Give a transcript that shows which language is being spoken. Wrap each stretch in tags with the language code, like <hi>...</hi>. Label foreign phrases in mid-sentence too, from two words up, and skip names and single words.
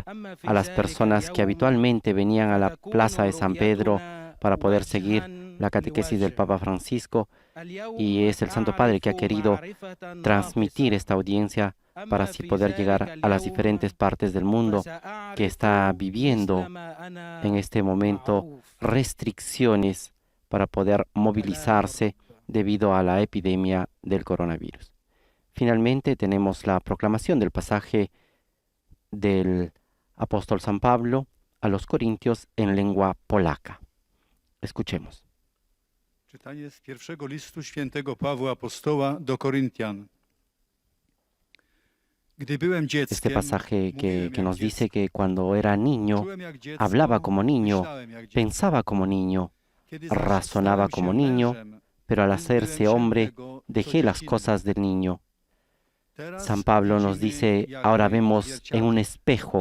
<es>a las personas que habitualmente venían a la Plaza de San Pedro para poder seguir la catequesis del Papa Francisco, y es el Santo Padre que ha querido transmitir esta audiencia para así poder llegar a las diferentes partes del mundo que está viviendo en este momento restricciones para poder movilizarse debido a la epidemia del coronavirus. Finalmente tenemos la proclamación del pasaje del apóstol San Pablo a los Corintios en lengua polaca. Escuchemos.</es> <pl>Czytanie z pierwszego listu świętego Pawła Apostoła do Koryntian.</pl> <es>Este pasaje que nos dice que cuando era niño, hablaba como niño, pensaba como niño, razonaba como niño, pero al hacerse hombre, dejé las cosas del niño. San Pablo nos dice, ahora vemos en un espejo.</es>